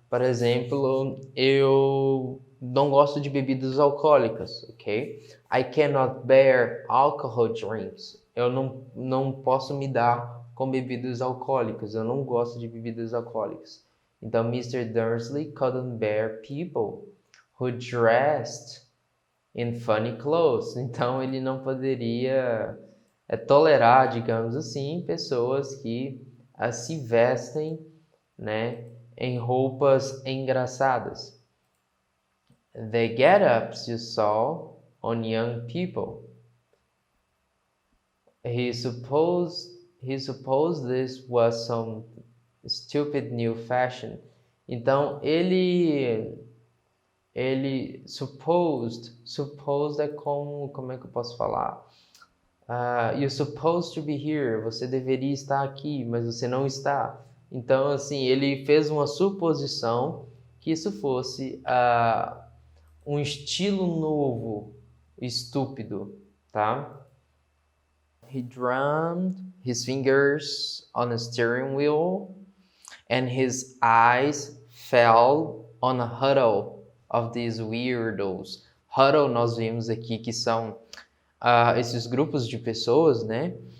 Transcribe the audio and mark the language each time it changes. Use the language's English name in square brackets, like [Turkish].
[Portuguese] Por exemplo, eu não gosto de bebidas alcoólicas, ok? [English] I cannot bear alcohol drinks. [Portuguese] Eu não posso me dar com bebidas alcoólicas. Eu não gosto de bebidas alcoólicas. Então, Mr. [English] Dursley couldn't bear people who dressed in funny clothes. [Portuguese] Então, ele não poderia tolerar, digamos assim, pessoas que se vestem, né, em roupas engraçadas. [English] The get-ups you saw on young people. He supposed this was some stupid new fashion. [Portuguese] Então, ele supposed é como é que eu posso falar? [English] You're supposed to be here. [Portuguese] Você deveria estar aqui, mas você não está. Então, assim, ele fez uma suposição que isso fosse um estilo novo, estúpido, tá? [English] He drummed his fingers on a steering wheel and his eyes fell on a huddle of these weirdos. [Portuguese] Huddle nós vimos aqui que são esses grupos de pessoas, né?